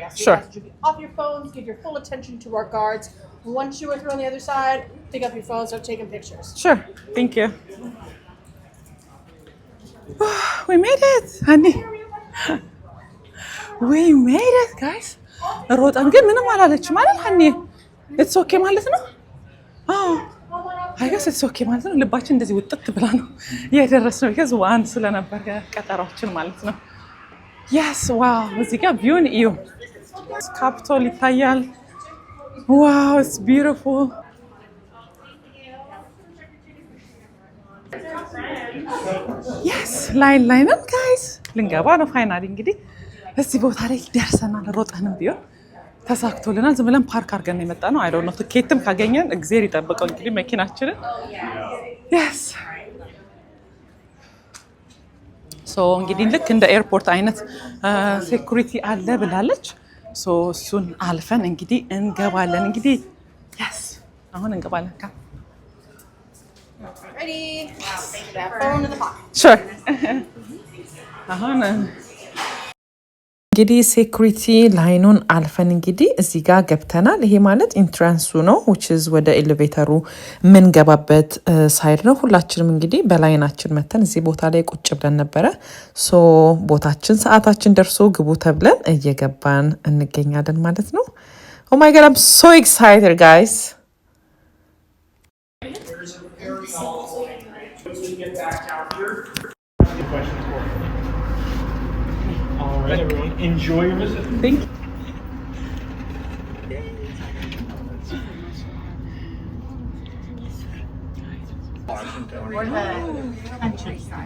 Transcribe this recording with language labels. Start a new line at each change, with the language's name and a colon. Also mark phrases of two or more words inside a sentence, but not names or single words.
English: So you guys should be off your phones, give your full attention to our guards. Once you are through on the other side, pick up your phone, start taking pictures. Sure, thank you. We made it, honey. We made it, guys.
Amharic: ሮጣን ግን ምንም አላለችም ማለት ሀኒ
English: it's okay
Amharic: ማለት ነው።
English: I guess it's okay
Amharic: ማለት ነው። ልባችን እንደዚህ ውጥት ብላ ነው የደረስነው because ዋን ስለነበር ቀጠሯችን ማለት ነው።
English: yes wow
Amharic: እዚህ ጋር ቪውን እዩ ካፒቶል ይታያል።
English: wow it's beautiful.
Amharic: yes ላይን ነው guys ልንገባ ነው ፋይናሊ እንግዲህ እዚህ ቦታ ላይ ደርሰናል። ሮጠንም ቢሆን ተሳክቶልናል። ዝም ብለን ፓርክ አድርገን የመጣ ነው።
English: I don't know
Amharic: ትኬትም ካገኘን እግዚአብሔር ይጠብቀው እንግዲህ መኪናችንን yes ሶ እንግዲህ ልክ እንደ ኤርፖርት አይነት ሴኩሪቲ አለ ብላለች። ሶ እሱን አልፈን እንግዲህ እንገባለን። እንግዲህ yes አሁን እንገባለን።
English: Ready? That phone in the pocket. Sure.
Amharic: አሁን እንግዲህ ሴኩሪቲ ላይኑን አልፈን እንግዲህ እዚህ ጋር ገብተናል። ይሄ ማለት ኢንትራንሱ ነው
English: which is
Amharic: ወደ ኤሌቬተሩ የምንገባበት ሳይድ ነው። ሁላችንም እንግዲህ በላይናችን መተን እዚህ ቦታ ላይ ቁጭ ብለን ነበረ። ሶ ቦታችን ሰዓታችን ደርሶ ግቡ ተብለን እየገባን እንገኛለን ማለት ነው።
English: Oh my god, I'm so excited guys. All right, everyone, enjoy your visit. Thank you. Or the countryside.